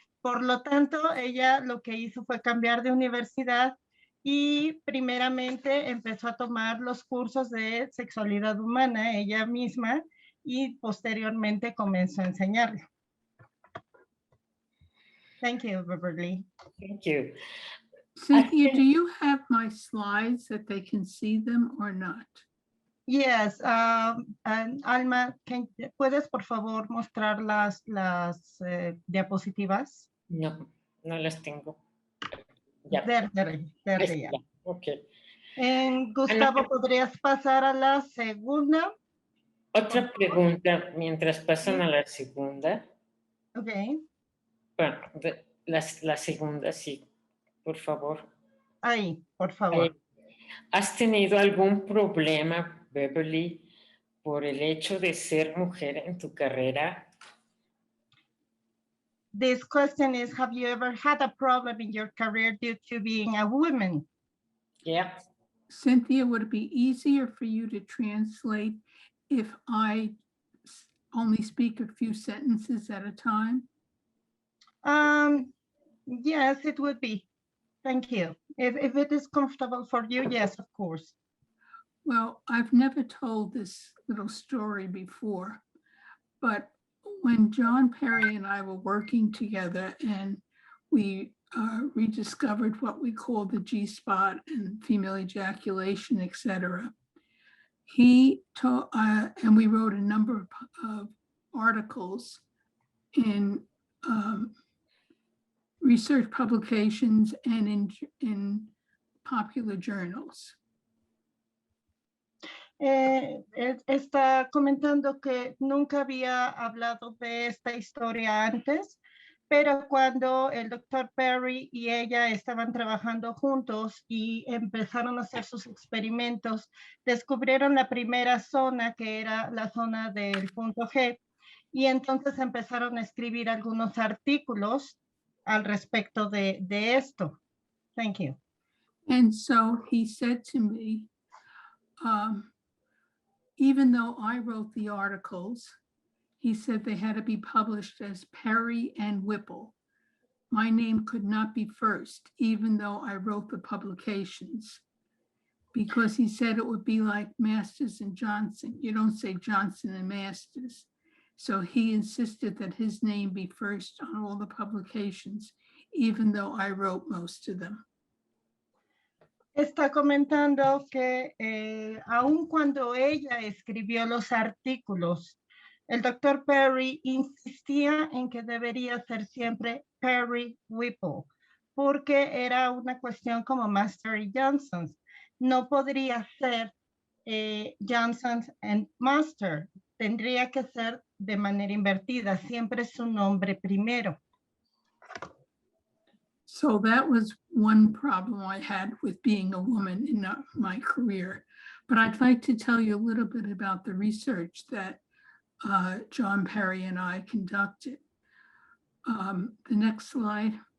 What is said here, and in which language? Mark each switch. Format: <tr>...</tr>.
<es>Por lo tanto, ella lo que hizo fue cambiar de universidad y primeramente empezó a tomar los cursos de sexualidad humana ella misma y posteriormente comenzó a enseñarlo.</es> <en>Thank you, Beverly. Thank you. Cynthia, do you have my slides that they can see them or not? Yes,</en> <es>Alma, ¿puedes por favor mostrar las diapositivas? No, no las tengo. Ya. Verde, ya. Ok. Gustavo, ¿podrías pasar a la segunda? Otra pregunta mientras pasan a la segunda. Ok. Bueno, la segunda, sí, por favor. Ahí, por favor. ¿Has tenido algún problema, Beverly, por el hecho de ser mujer en tu carrera?</es> <en>This question is, have you ever had a problem in your career due to being a woman? Yeah. Cynthia, would it be easier for you to translate if I only speak a few sentences at a time? Yes, it would be. Thank you. If it is comfortable for you, yes, of course. Well, I've never told this little story before, but when John Perry and I were working together and we rediscovered what we call the G-spot and female ejaculation, etc., he taught, and we wrote a number of articles in research publications and in popular journals.</en> <es>Está comentando que nunca había hablado de esta historia antes, pero cuando el doctor Perry y ella estaban trabajando juntos y empezaron a hacer sus experimentos, descubrieron la primera zona, que era la zona del punto G, y entonces empezaron a escribir algunos artículos al respecto de esto.</es> <en>Thank you. And so he said to me, even though I wrote the articles, he said they had to be published as Perry and Whipple. My name could not be first, even though I wrote the publications, because he said it would be like Masters and Johnson. You don't say Johnson and Masters. So he insisted that his name be first on all the publications, even though I wrote most of them.</en> <es>Está comentando que aun cuando ella escribió los artículos, el doctor Perry insistía en que debería ser siempre Perry Whipple, porque era una cuestión como Master y Johnson. No podría ser Johnson and Master, tendría que ser de manera invertida, siempre su nombre primero.</es> <en>So that was one problem I had with being a woman in my career. But I'd like to tell you a little bit about the research that John Perry and I conducted. The next slide.</en>